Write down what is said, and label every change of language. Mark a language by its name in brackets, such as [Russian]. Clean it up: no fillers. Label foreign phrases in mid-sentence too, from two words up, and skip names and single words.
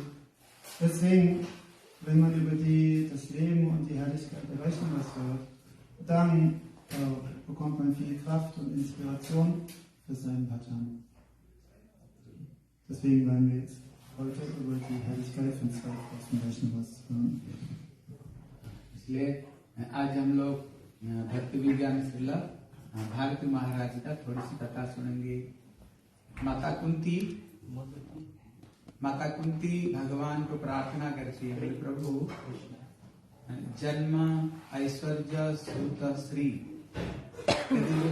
[German] Deswegen, wenn man über das Leben und die Herrlichkeit der Vaishnavas hört, dann bekommt man viel Kraft und Inspiration für seinen Bhajan. Deswegen werden wir jetzt heute über die Herrlichkeit von 2000 Vaishnavas hören. [Hindi] इसलिए आज हम लोग भक्ति विज्ञान श्रीला भारती महाराज का थोड़ी सी कथा सुनेंगे। माता कुंती भगवान को प्रार्थना करती है, प्रभु जन्म, ऐश्वर्य, श्रुत, श्री, जो